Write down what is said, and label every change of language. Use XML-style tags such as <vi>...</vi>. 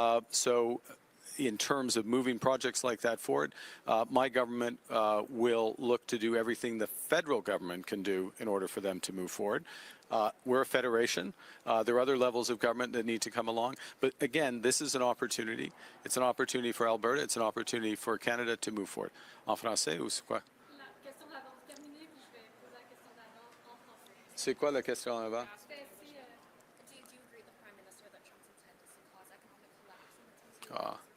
<en>So in terms of moving projects like that forward, my government will look to do everything the federal government can do in order for them to move forward. We're a federation. There are other levels of government that need to come along. But again, this is an opportunity. It's an opportunity for Alberta. It's an opportunity for Canada to move forward.</en> <fr>En français ou c'est quoi? La question d'avant terminée, puis je vais poser la question d'avant en français. C'est quoi la question avant? C'était si,</fr> <en>do you agree with the Prime Minister that Trump's intent is to cause economic collapse in the</en>